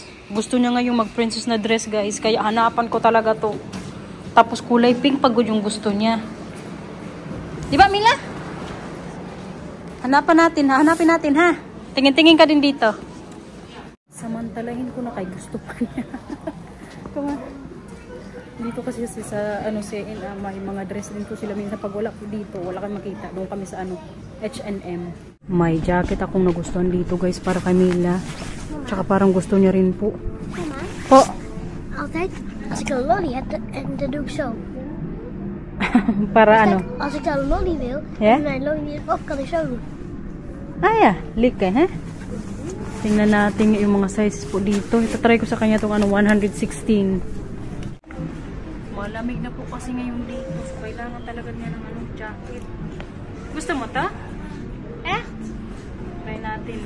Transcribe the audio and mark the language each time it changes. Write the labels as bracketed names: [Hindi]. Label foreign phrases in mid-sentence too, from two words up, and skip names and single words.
[Filipino] Gusto niya ngayon mag-princess na dress guys. Kaya hanapan ko talaga to. Tapos kulay pink pagod yung gusto niya. Di ba Mila? Hanapin natin ha. Tingin-tingin ka din dito. Samantalahin ko na kay gusto pa niya. [English] Come on. [Filipino] Dito kasi sa C&A may mga dress din po sila minsan pag wala dito, wala kang makita. Doon kami sa H&M. May jacket akong nagustuhan dito guys para kay Mila. Tsaka parang gusto niya rin po. [Dutch] Mama, [Filipino] Po. [Dutch] altijd als ik een lolly heb, en dat doe ik zo. [Filipino] Para ano? [Dutch] Kijk, als ik dan een lolly wil, Ja? en mijn lolly niet op, kan ik zo doen. [English] Ah, yeah. Like, [Filipino] ha? Tingnan natin yung mga sizes po dito. Itatry ko sa kanya itong 116. Malamig na po kasi ngayon dito. So, kailangan talaga niya ng jacket. Gusto mo to? Echt? Try natin.